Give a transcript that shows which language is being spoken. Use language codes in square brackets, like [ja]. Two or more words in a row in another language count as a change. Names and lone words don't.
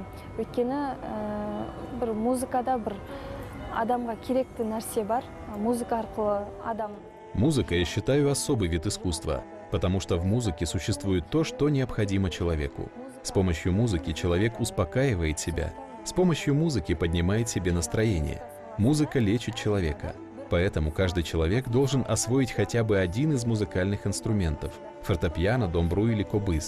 [kk] Өйткені бір музыкада бір адамға керекті нәрсе бар. Музыка арқылы адам. [ru] Музыка, я считаю, особый вид искусства, потому что в музыке существует то, что необходимо человеку. С помощью музыки человек успокаивает себя. С помощью музыки поднимает себе настроение. Музыка лечит человека. Поэтому каждый человек должен освоить хотя бы один из музыкальных инструментов – фортепиано, домбру или кобыз.